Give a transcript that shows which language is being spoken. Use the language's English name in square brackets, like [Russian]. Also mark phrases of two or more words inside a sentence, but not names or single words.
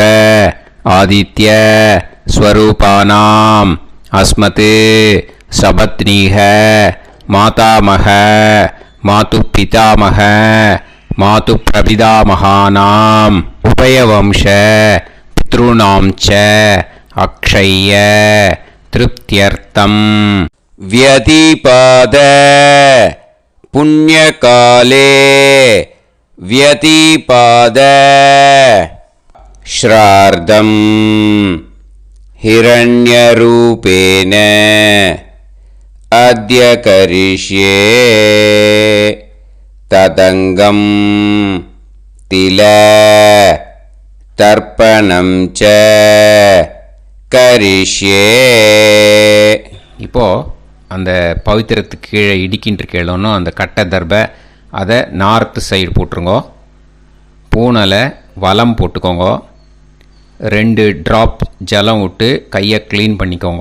[Sanskrit] आदित्य स्वरूपाणाम् अस्मत् सपत्नीक मातामह मातुः पितामह मातुः प्रपितामहानाम् उभयवंश पितृणाम् च अक्षय तृप्त्यर्थम् व्यतीपात पुण्यकाले व्यतिपाद श्रार्धं हिरण्यरूपेण अद्य करिष्ये तदङ्गं तिल तर्पणं च करिष्ये. [Tamil] இப்போ அந்த பவித்திரத்துக்கு கீழே இடிக்கின்ற கேளோன்னு அந்த கட்டை தர்பை அதை [English] north side [Tamil] போட்டுருங்கோ. பூனலை வலம் போட்டுக்கோங்க. 2 ட்ராப் ஜலம் விட்டு கையை க்ளீன் பண்ணிக்கோங்க.